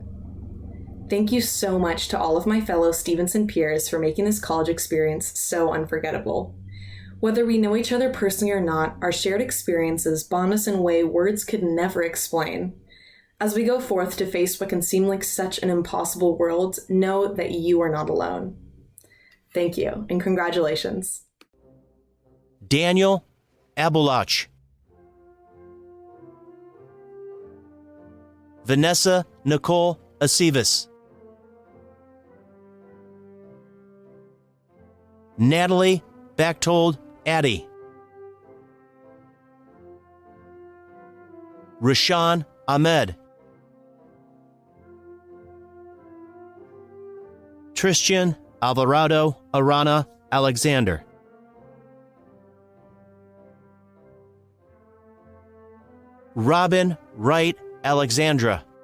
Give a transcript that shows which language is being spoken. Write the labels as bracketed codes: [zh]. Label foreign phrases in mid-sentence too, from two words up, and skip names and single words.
[en] Thank you so much to all of my fellow Stevenson peers for making this college experience so unforgettable. Whether we know each other personally or not, our shared experiences bond us in a way words could never explain. As we go forth to face what can seem like such an impossible world, know that you are not alone. Thank you, and congratulations. Daniel Abulach. Vanessa Nicole Aceves. Natalie Bachtold Addy. Roshan Ahmed. Tristan Alvarado Arana Alexander. Robin Wright Alexandra.